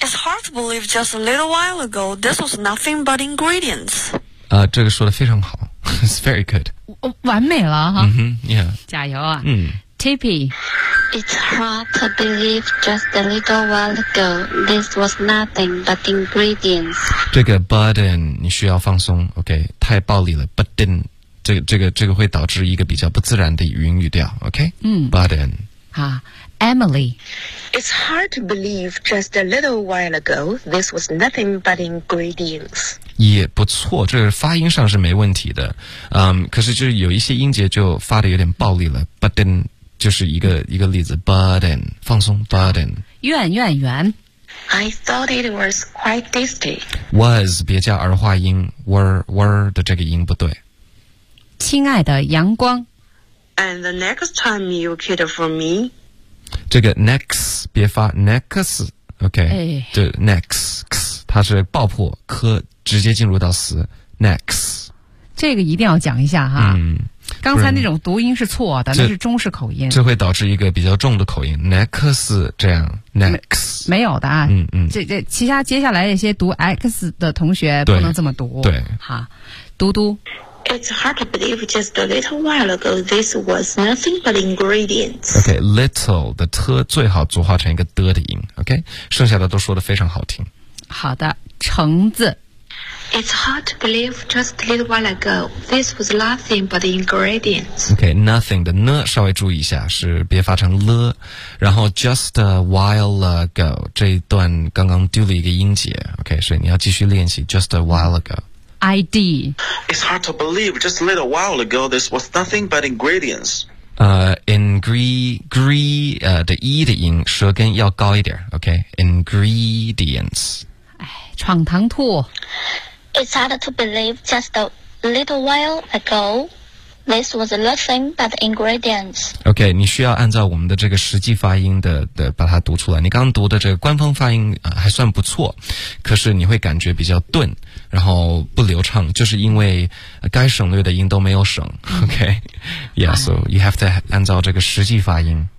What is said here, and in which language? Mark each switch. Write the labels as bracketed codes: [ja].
[en] It's hard to believe just a little while ago this was nothing but ingredients。 [zh] 这个说的非常好 ， [en] It's very good。 [zh] 完美了哈。 [en] 嗯哼 ，Yeah。 [zh] 加油啊。Tippy。 [en] It's hard to believe just a little while ago this was nothing but ingredients。 [zh] 这个 button 你需要放松 ，OK？ 太暴力了 ，button。这个会导致一个比较不自然的语调 ，OK？ [en] Button。 Emily. It's hard to believe just a little while ago this was nothing but ingredients. [zh] 也不错，这个发音上是没问题的。可是就有一些音节就发的有点暴力了。 Button 就是一个例子。Button 放松。Button. 怨怨怨。 [en] I thought it was quite tasty. [zh] Was 别加儿化音。Were 的这个音不对。亲爱的阳光。 [en] And the next time you cater for me. [zh] 这个 next 别发 next OK、哎、对 next 它是爆破科直接进入到词 next 这个一定要讲一下哈、刚才那种读音是错的是那是中式口音这会导致一个比较重的口音 next 这样 next 没有的啊这其他接下来一些读 x 的同学不能这么读对好嘟嘟 [en] It's hard to believe just a little while ago this was nothing but ingredients. [zh] Okay, little 的 t 最好组化成一个的的音。 Okay, 剩下的都说得非常好听。好的，橙子。 [en] It's hard to believe just a little while ago this was nothing but ingredients. [zh] Okay, nothing 的 n 稍微注意一下，是别发成了。然后 just a while ago 这一段刚刚丢了一个音节。 Okay, 所以你要继续练习 [en] just a while ago. ID. It's hard to believe just a little while ago this was nothing but ingredients. [zh] Ingredients, 的 E 的音舌根要高一点 okay? [en] Ingredients. [zh] 闯堂兔 [en] It's hard to believe just a little while ago this was nothing but ingredients. [zh] Okay, 你需要按照我们的这个实际发音 的把它读出来。你刚读的这个官方发音、还算不错，可是你会感觉比较钝。然后不流畅，就是因为该省略的音都没有省。 [en] OK，Yeah, so you have to [zh] 按照这个实际发音。